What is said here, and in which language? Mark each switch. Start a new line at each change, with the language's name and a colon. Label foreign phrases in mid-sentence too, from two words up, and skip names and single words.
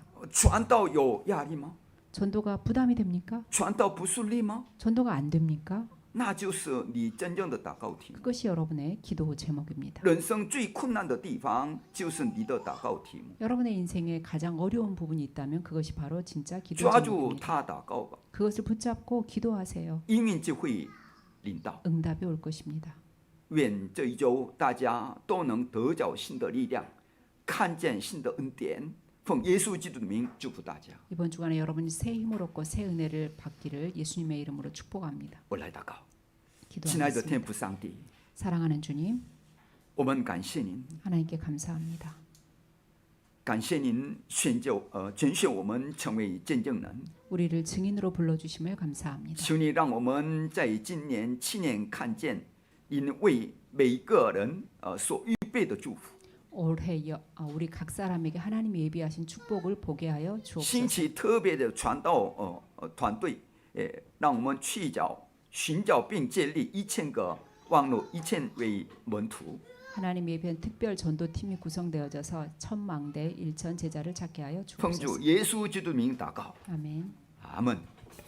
Chinese: 传道有压力吗？
Korean: 전도가 부담이 됩니까?
Chinese: 传道不顺利吗？
Korean: 전도가 안 됩니까?
Chinese: 那就是你真正的祷告题目。
Korean: 그것이 여러분의 기도 제목입니다.
Chinese: 人生最困难的地方就是你的祷告题目。
Korean: 여러분의 인생에 가장 어려운 부분이 있다면 그것이 바로 진짜 기도
Chinese: 抓住
Korean: 제목입니다.
Chinese: 他祷告吧，
Korean: 그것을 붙잡고 기도하세요.
Chinese: 应允就会领到。
Korean: 응답이 올 것입니다.
Chinese: 愿这一周大家都能得着新的力量，看见新的恩典。奉耶稣基督的名祝福大家。
Korean: 이번 주간에 여러분이 새 힘을 얻고 새 은혜를 받기를 예수님의 이름으로 축복합니다.
Chinese: 我来祷告，亲爱的天
Korean: 기도하겠습니다.
Chinese: 父上帝，
Korean: 사랑하는 주님,
Chinese: 我们感谢您，
Korean: 하나님께 감사합니다.
Chinese: 感谢您拣选我们成为见证人。
Korean: 우리를 증인으로 불러주심을 감사합니다.
Chinese: 求你让我们在今年亲眼看见您为每一个人所预备的祝福。
Korean: 올해 우리 각 사람에게 하나님이 예비하신 축복을 보게 하여
Chinese: 兴
Korean: 주옵소서.
Chinese: 起特别的传道团队，让我们寻找并建立1000个网络1000位门徒。
Korean: 하나님 예비한 특별 전도팀이 구성되어져서 천망대 1천 제자를 찾게 하여
Chinese: 奉主
Korean: 주옵소서.
Chinese: 耶稣基督的名祷告，
Korean: 아멘.
Chinese: 阿门。